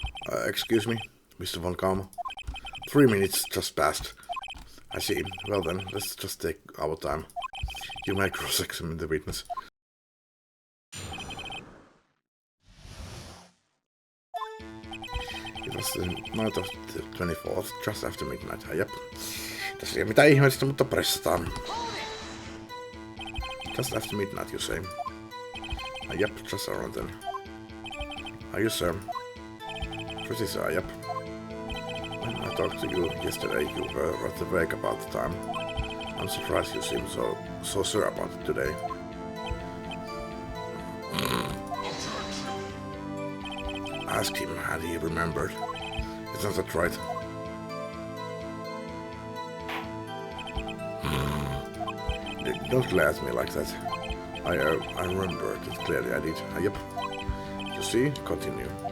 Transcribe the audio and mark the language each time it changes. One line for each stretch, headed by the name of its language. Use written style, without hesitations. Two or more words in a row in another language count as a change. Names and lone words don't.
English: Excuse me, Mr. Von Karma. 3 minutes just passed. I see. Well then, let's just take our time. You may cross-examine the witness. It was the night of the 24th, just after midnight. Jep.
Finnish: Tässä ei ole mitään ihmeellistä, mutta pressataan.
English: Just after midnight, you say? Yep, just around then. Are you, sir? Pretty sure, yep. When I talked to you yesterday, you were rather vague about the time. I'm surprised you seem so sure about it today. Ask him, and he remembered. Isn't that right? Don't glare at me like that. I remember it clearly, I did. Yep. You see? Continue.